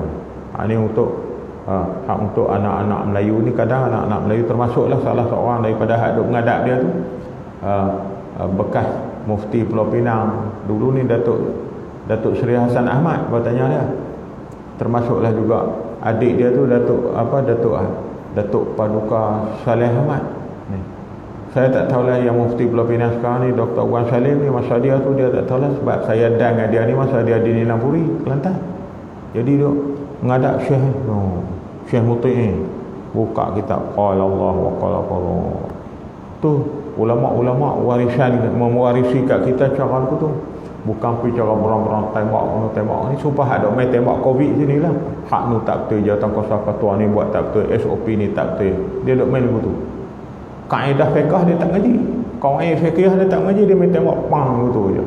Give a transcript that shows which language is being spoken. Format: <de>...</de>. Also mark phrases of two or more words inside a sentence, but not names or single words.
<ms>Ini untuk untuk anak-anak Melayu ni, kadang anak-anak Melayu termasuklah salah seorang daripada hak duk mengadap dia tu bekas Mufti Pulau Pinang dulu ni Datuk Seri Hasan Ahmad bertanya dia, termasuklah juga adik dia tu Datuk Paduka Saleh Ahmad ni. Saya tak tahulah yang Mufti Pulau Pinang sekarang ni Dr. Wan Salim ni, masa dia tu dia tak tahulah, sebab saya dan dengan dia ni masa dia di Nilam Puri Kelantan. Jadi duk mengadap Syekh Muti'i, buka kitab</ms> <ar>qala Allah wa qala Rasul.</ar> <ms>Tu ulama-ulama mewarisi kat kita cara tu. Bukan pergi cara berang-berang tembak ni. Sumpah ada main tembak COVID sini lah. Hak ni tak betul, jawatan kuasa ketua ni buat tak betul, SOP ni tak betul. Dia duk main begitu. Kaedah fiqh dia tak ngaji. Kaedah fiqh dia tak ngaji, dia main tembak pang begitu je.</ms>